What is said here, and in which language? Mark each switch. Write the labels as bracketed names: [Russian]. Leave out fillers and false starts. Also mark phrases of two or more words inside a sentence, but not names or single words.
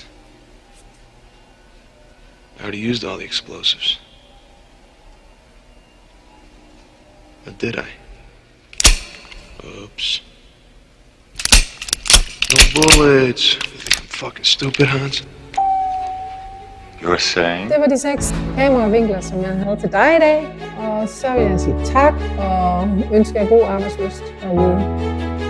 [English] I already used all the explosives. Or did I? Oops. No bullets. You think I'm fucking stupid, Hans? You're saying? [Danish] Det var de 6 kameravinkler, som jeg havde til dig i dag. Og så vil jeg sige tak og ønske jer god arbejdslyst derude.